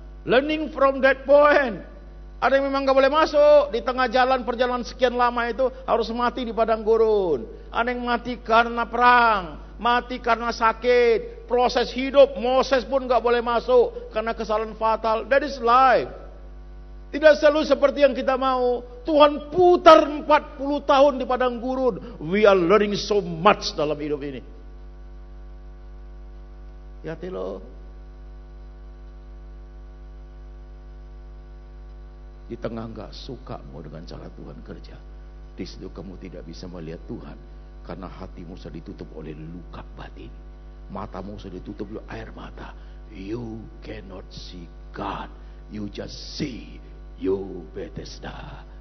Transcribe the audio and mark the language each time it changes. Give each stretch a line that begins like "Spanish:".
English: Learning from that point.
Indonesian: Ada yang memang gak boleh masuk. Di tengah jalan, perjalanan sekian lama itu harus mati di padang gurun. Ada yang mati karena perang, mati karena sakit, proses hidup. Moses pun gak boleh masuk karena kesalahan fatal.
English: That is life.
Indonesian: Tidak selalu seperti yang kita mau. Tuhan putar 40 tahun di padang gurun.
English: We are learning so much
Indonesian: dalam hidup ini. Hati lo. Di tengah gak suka mau dengan cara Tuhan kerja, di situ kamu tidak bisa melihat Tuhan karena hatimu sudah ditutup oleh luka batin, matamu sudah ditutup oleh air mata.
English: You cannot see God, you just see you Bethesda.